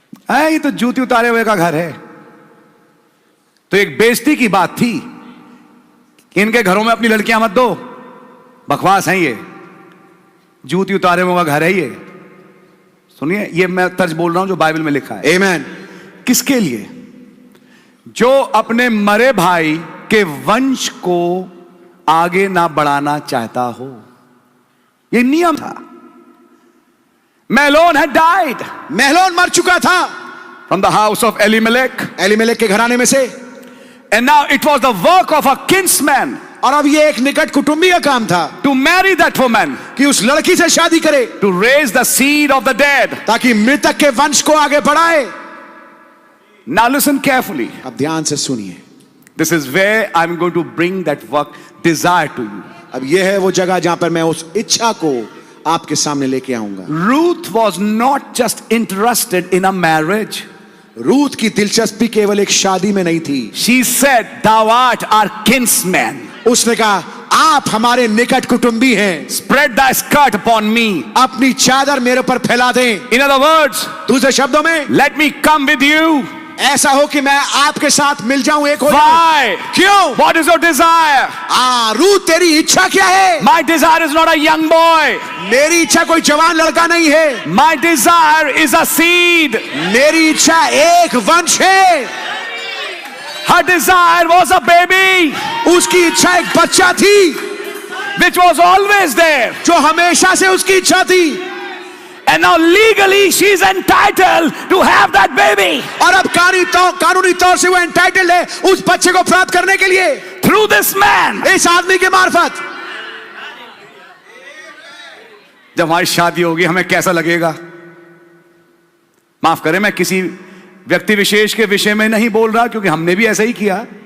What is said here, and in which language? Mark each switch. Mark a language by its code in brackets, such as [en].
[hi] ये तो जूती उतारे हुए का घर है। तो एक बेइज्जती की बात थी कि इनके घरों में अपनी लड़कियां मत दो, बकवास है ये, जूती उतारे हुए का घर है ये। सुनिए, ये मैं तर्ज बोल रहा हूं जो बाइबल में लिखा है। आमेन। किसके लिए? जो अपने मरे भाई के वंश को आगे ना बढ़ाना चाहता हो। ये नियम था। [en] Mahlon had died, [hi] महलोन मर चुका था [en] from the house of Elimelech, [hi] Elimelech के घराने में से, [en] and now it was the work of a kinsman [hi] और अब ये एक निकट कुटुंबी का काम था [en] to marry that woman, [hi] कि उस लड़की से शादी करे [en] to raise the seed of the dead. [hi] ताकि मृतक के वंश को आगे बढ़ाए। [en] Now listen carefully. [hi] अब ध्यान से सुनिए। [en] This is where I'm going to bring that work desire to you. [hi] अब यह है वो जगह जहां पर मैं उस इच्छा को आपके सामने लेके आऊंगा। [en] Ruth was not just interested in a marriage. [hi] Ruth की दिलचस्पी केवल एक शादी में नहीं थी। [en] She said, "Thou art our kinsman. [hi] उसने कहा, आप हमारे निकट कुटुंबी हैं। [en] Spread thy skirt upon me." [hi] अपनी चादर मेरे ऊपर फैला दें। [en] In other words, [hi] दूसरे शब्दों में, [en] let me come with you. [hi] ऐसा हो कि मैं आपके साथ मिल जाऊं, एक हो जाऊं। [en] Why? [hi] क्यों? [en] What is your desire? [hi] Ruth, तेरी इच्छा क्या है? [en] My desire is not a young boy. [hi] मेरी इच्छा कोई जवान लड़का नहीं है। [en] My desire is a seed. [hi] मेरी इच्छा एक वंश है। [en] Her desire was a baby, [hi] उसकी इच्छा एक बच्चा थी, [en] which was always there. [hi] जो हमेशा से उसकी इच्छा थी। [en] And now legally she is entitled to have that baby. [hi] और अब कानूनी तौर से वो एंटाइटल्ड है उस बच्चे को प्राप्त करने के लिए, [en] Through this man. [hi] इस आदमी के मार्फत। जब हमारी शादी होगी हमें कैसा लगेगा? माफ करें, मैं किसी व्यक्ति विशेष के विषय में नहीं बोल रहा, क्योंकि हमने भी ऐसा ही किया।